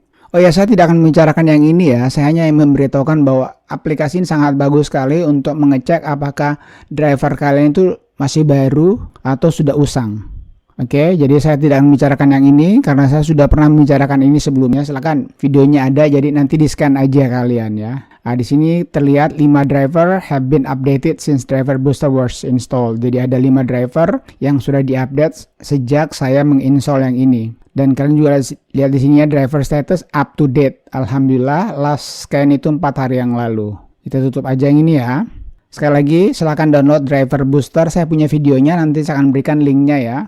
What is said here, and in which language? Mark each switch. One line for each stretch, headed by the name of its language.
Indonesian: Oh ya, saya tidak akan membicarakan yang ini ya, saya hanya memberitahukan bahwa aplikasi ini sangat bagus sekali untuk mengecek apakah driver kalian itu masih baru atau sudah usang. Oke, jadi saya tidak akan membicarakan yang ini karena saya sudah pernah membicarakan ini sebelumnya. Silakan videonya ada, jadi nanti di scan aja kalian ya. Nah, di sini terlihat
English: 5 driver have been updated since driver booster was installed.
Indonesian: Jadi ada 5 driver yang sudah diupdate sejak saya menginstall yang ini. Dan kalian juga lihat di sini ya,
English: driver status up to date.
Indonesian: Alhamdulillah, last scan itu 4 hari yang lalu. Kita tutup aja yang ini ya. Sekali lagi, silahkan download driver booster. Saya punya videonya, nanti saya akan berikan linknya ya.